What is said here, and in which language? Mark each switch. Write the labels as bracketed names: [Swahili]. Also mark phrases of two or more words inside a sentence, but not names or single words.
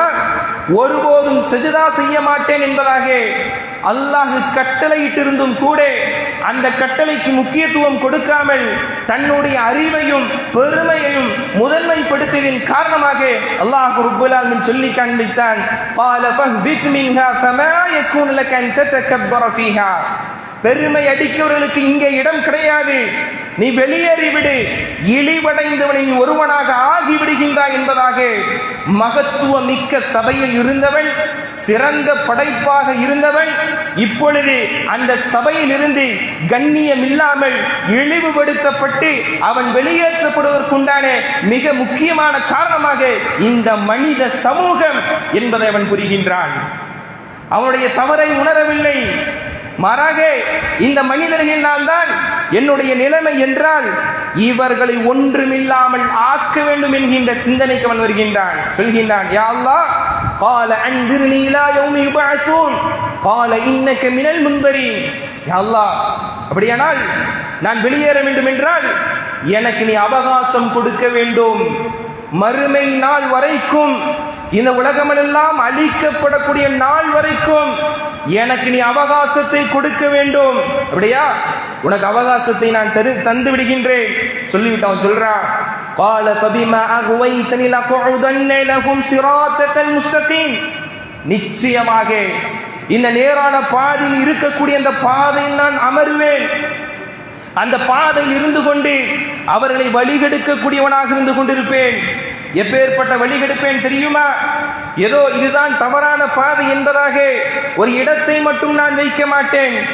[Tamil] ஒருபோதும் சஜ்தா செய்ய மாட்டேன் என்பதாக அல்லாஹ் கட்டளையிட்டிருந்தும் கூட அந்த கட்டளைக்கு முக்கியத்துவம் கொடுக்காமல் தன்னுடைய அறிவையும் பெருமையையும் முதன்மைப்படுத்தியதின் காரணமாக அல்லாஹ் [Arabic] رب العالمين [Tamil] சொல்லி காண்பித்தான், [Arabic] قال فاهبط منها فما يكون لك ان تتكبر فيها. [Tamil] பெருமை அடிக்கவர்களுக்கு இங்கே இடம் கிடையாது, நீ வெளியேறிவிடு, இழிவடைந்தவனின் ஒருவனாக ஆகிவிடுகின்றாய் என்பதாக மகத்துவம் மிக்க சபையில் இருந்தவன், சிறந்த படைப்பாக இருந்தவன், இப்பொழுது அந்த சபையில் இருந்து கண்ணியம் இல்லாமல் இழிவுபடுத்தப்பட்டு அவன் வெளியேற்றப்படுவதற்குண்டான மிக முக்கியமான காரணமாக இந்த மனித சமூகம் என்பதை அவன் புரிகின்றான். அவனுடைய தவறை உணரவில்லை, மாறாக இந்த மனிதர்கள் தான் என்னுடைய நிலைமை என்றால் இவர்களை ஒன்றுமில்லாமல் ஆக்க வேண்டும் என்கின்ற சிந்தனைக்கு அவன் வருகின்றான். சொல்கின்றான், [Arabic] يا الله, قال انذرني الى يوم يبعثون قال انك من المنذرين. يا الله, [Tamil] அப்படியானால் நான் வெளியேற வேண்டும் என்றால் எனக்கு நீ அவகாசம் கொடுக்க வேண்டும், மறுமை நாள் வரைக்கும், இந்த உலகமெல்லாம் அழிக்கப்படக்கூடிய நாள் வரைக்கும் எனக்கு நீ அவகாசத்தை கொடுக்க வேண்டும். அப்படியா, உனக்கு அவகாசத்தை நான் தந்து விடுகின்றேன் சொல்லிவிட்டான். சொல்றான், [Arabic] قال فبما اغويتني لقعدن لهم صراطك المستقيم. [Tamil] நிச்சயமாக இந்த நேரான பாதையில் இருக்கக்கூடிய அந்த பாதையில் நான் அமருவேன், அந்த பாதையில் இருந்து கொண்டு அவர்களை வழிகெடுக்கக்கூடியவனாக இருந்து கொண்டிருப்பேன். எப்பேற்பட்ட வழிகெடுப்பேன் தெரியுமா? ஏதோ இதுதான் தவறான பாதை என்பதாக ஒரு இடத்தை மட்டும் நான் வைக்க மாட்டேன்.